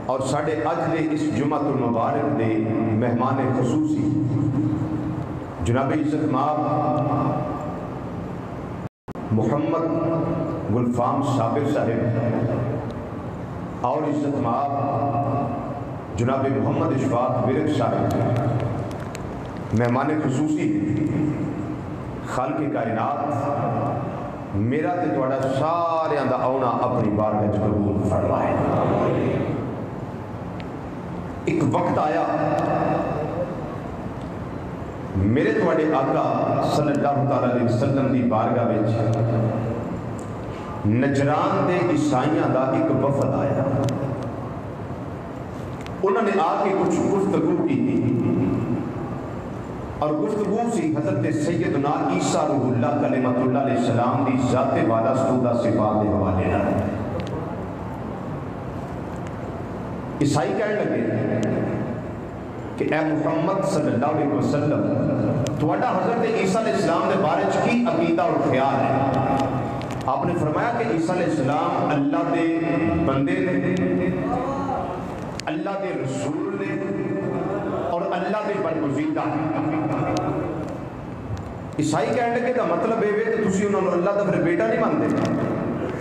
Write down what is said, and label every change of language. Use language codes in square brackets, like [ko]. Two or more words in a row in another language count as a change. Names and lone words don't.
[pa] اور ساڈے اج دے اس جمعۃ المبارک دے مہمان خصوصی جناب عزت مآب محمد گلفام صابر صاحب اور عزت مآب جناب محمد اشفاق ورک صاحب مہمان خصوصی خالق کائنات میرا تے تہاڈا ساریاں دا آؤنا اپنی بارگاہ چ قبول فرمائے. اک وقت آیا میرے تہاڈے آقا [ar] صلى الله تعالى عليه وسلم [pa] دی بارگاہ وچ نجران دے عیسائیاں دا اک وفد آیا. اونہاں نے آ کے کجھ گفتگو کی اور گفتگو سی حضرت سیدنا عیسیٰ [ar] روح الله كلمة الله عليه السلام [pa] دی ذات والا ستودہ صفات دے حوالے نال. عیسائی کہن لگے کہ اے محمد [ar] صلى الله عليه وسلم [pa] تہاڈا حضرت عیسیٰ علیہ السلام دے بارے میں کی عقیدہ اور خیال ہے. آپ نے فرمایا کہ عیسیٰ علیہ السلام اللہ دے بندے نے، اللہ دے رسول نے اور اللہ دے برگزیدہ. عیسائی کہن لگے دا مطلب ایہہ کہ تسی اونہاں نوں اللہ دا فیر بیٹا نہیں مندے.